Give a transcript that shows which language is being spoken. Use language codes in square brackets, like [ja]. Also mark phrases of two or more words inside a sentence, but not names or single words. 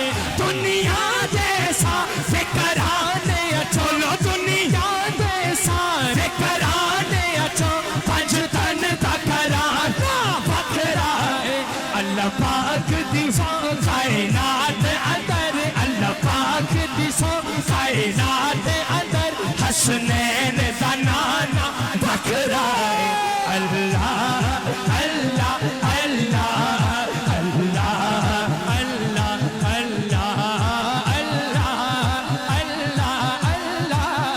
[pa] دنیا دے سارے گھرانے اچو لو دنیا دے سارے گھرانے اچو پنج تن دا گھرانہ وکھرا اے. اللہ پاک دی کائنات اندر، اللہ پاک دی کائنات اندر حسنین دا نانا وکھرا اے. [ar] الله الله الله الله الله الله الله الله الله